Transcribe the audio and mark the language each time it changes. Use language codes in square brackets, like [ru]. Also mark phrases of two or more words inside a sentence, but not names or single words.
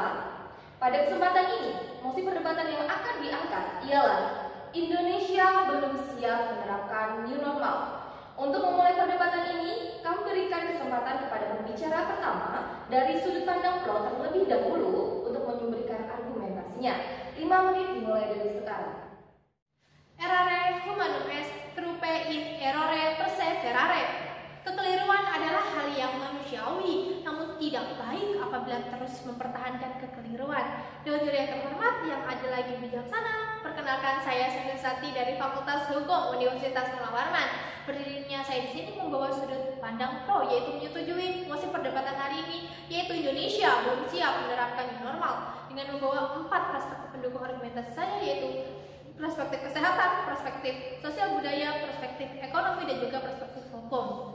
[id] Pada kesempatan ini, mosi perdebatan yang akan diangkat ialah Indonesia belum siap menerapkan [en] new normal. [id] Untuk memulai perdebatan ini, kami berikan kesempatan kepada pembicara pertama dari sudut pandang pro terlebih dahulu untuk memberikan argumentasinya. 5 menit dimulai dari sekarang. [la] Errare humanum est, trupe in errore perseverare. [id] Kekeliruan adalah hal yang manusiawi, namun tidak baik apabila terus mempertahankan kekeliruan. Dewan juri yang terhormat, yang adil lagi bijaksana, perkenalkan saya Sati dari Fakultas Hukum Universitas Mula Warman. Berdirinya saya di sini membawa sudut pandang pro, yaitu menyetujui mosi perdebatan hari ini, yaitu Indonesia belum siap menerapkan [en] new normal, [id] dengan membawa 4 perspektif pendukung argumentasi saya, yaitu perspektif kesehatan, perspektif sosial budaya, perspektif ekonomi, dan juga perspektif hukum.